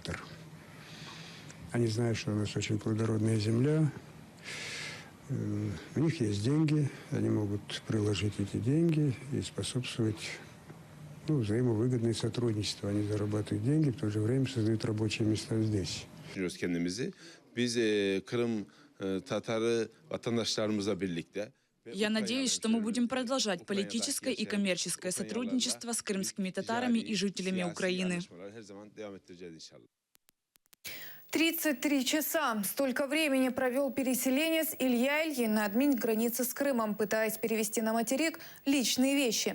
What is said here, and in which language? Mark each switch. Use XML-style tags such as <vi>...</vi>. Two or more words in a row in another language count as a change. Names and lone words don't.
<ru>Они знают, что у нас очень плодородная земля, У них есть деньги, они могут приложить эти деньги и способствовать взаимовыгодное сотрудничество. Они зарабатывают деньги, в то же время создают рабочие места здесь.</ru> <tr>Kendimizi. Biz Kırım Tatarı vatandaşlarımızla birlikte.</tr> <ru>Я надеюсь, что мы будем продолжать политическое и коммерческое сотрудничество с крымскими татарами и жителями Украины. 33 часа. Столько времени провел переселенец Илья Ильин на админгранице с Крымом, пытаясь перевести на материк личные вещи.</ru>